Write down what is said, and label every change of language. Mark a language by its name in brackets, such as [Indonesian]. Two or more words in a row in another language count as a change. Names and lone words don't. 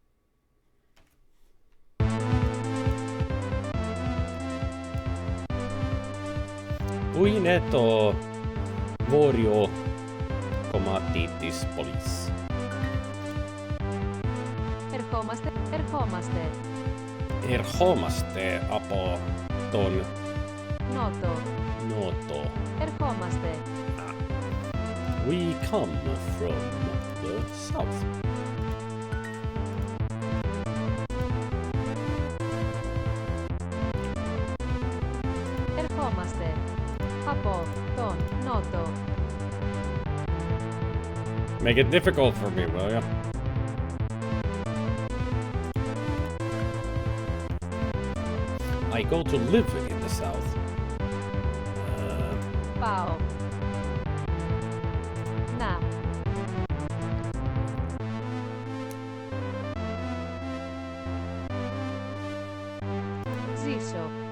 [Greek] Πού είναι το βόρειο κομμάτι της πόλης? Ερχόμαστε από τον νότο. Ερχόμαστε. [English] We come from the south. [Greek] Ερχόμαστε από τον νότο. [English] Make it difficult for me, will ya? I go to live in the south. [Greek] Πάω. Να. Ζήσω.